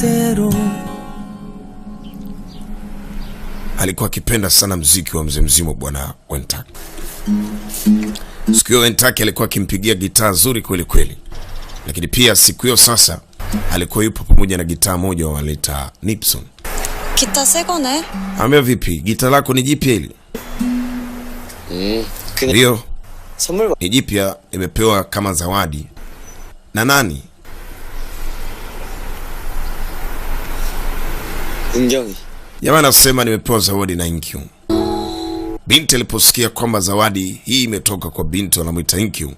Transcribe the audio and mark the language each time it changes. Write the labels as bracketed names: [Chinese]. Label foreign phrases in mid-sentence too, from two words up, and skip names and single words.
[Swahili] Alikuwa akipenda sana muziki wa mzimzimu bwana Wantaki. Siku hiyo Wantaki alikuwa akimpigia gitaa zuri kweli kweli. Lakini pia siku hiyo sasa alikuwa yupo pamoja na gitaa moja wanaita Nipson. [Korean] 기타 새 거네? [Swahili] Ambia vipi? Gitaa lako ni jipya hili? Ndio. Ni jipya, nimepewa kama zawadi. Na nani? Inkyung. Jamaa anasema nimepewa zawadi na Inkyung. Binti aliposikia kwamba zawadi hii imetoka kwa binti wanamuita Inkyung.